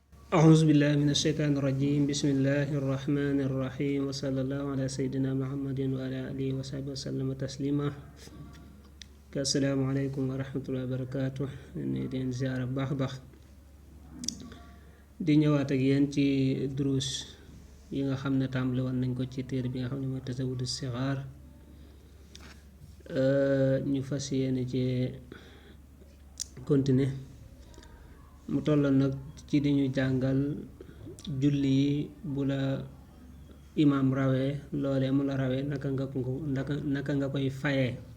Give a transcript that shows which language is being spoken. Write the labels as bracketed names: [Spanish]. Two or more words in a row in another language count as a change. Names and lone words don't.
[Arabic] أعوذ بالله من الشيطان الرجيم بسم الله الرحمن الرحيم وصلى الله على سيدنا محمد وعلى آله وصحبه وسلم تسليما السلام عليكم ورحمة الله وبركاته [Wolof] ni leen ziara baax baax di ñëwaat ak yéen ci durus yi nga xam ne tàmbali woon nañ ko ci téere bi nga xam ne mooy tasawudu sixaar ñu fas yéene ci continuer mu tolloon nag ci di ñu jàngal julli yi bu la imaam rawee loolee mu la rawee naka nga koy fayee